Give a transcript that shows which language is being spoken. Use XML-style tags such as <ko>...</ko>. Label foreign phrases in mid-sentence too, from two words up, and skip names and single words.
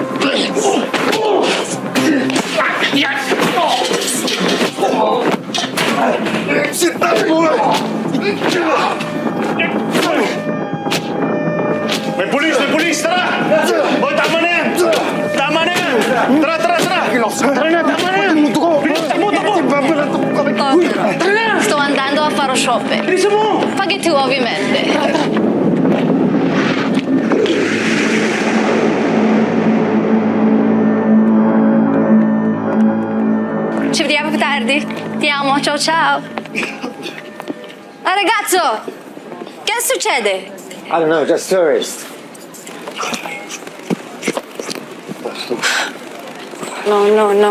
<tl>May pulis! May pulis! Tara! Boy, tama na yan! Tama na yan! Tara, tara, tara! Tara na, tama na yan! Bilis, takbo, takbo! Tara na!</tl> <it>Sto andando a fare shopping.</it> <tl>Bilisan mo!</tl> <it>Paghi tu, ovviamente. Ci vediamo più tardi. Ti amo, ciao ciao. Ah, ragazzo! Che succede?</it> <en>I don't know, just tourists. No, no, no.</en>